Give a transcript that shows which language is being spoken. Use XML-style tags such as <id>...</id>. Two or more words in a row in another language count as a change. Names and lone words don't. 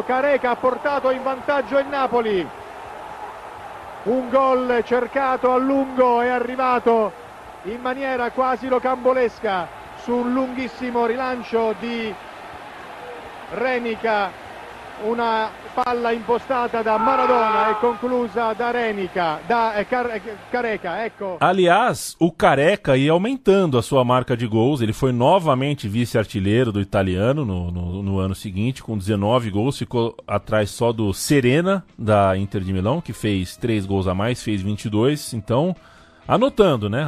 <it>Careca ha portato in vantaggio il Napoli, un gol cercato a lungo, è arrivato in maniera quasi rocambolesca sul lunghissimo rilancio di Renica, una palla impostata da Maradona e conclusa da Renica, da Careca, ecco.</it> <pt>Aliás, o Careca ia aumentando a sua marca de gols, ele foi novamente vice-artilheiro do italiano no ano seguinte, com 19 gols, ficou atrás só do Serena, da Inter de Milão, que fez 3 gols a mais, fez 22, então anotando, né?</pt>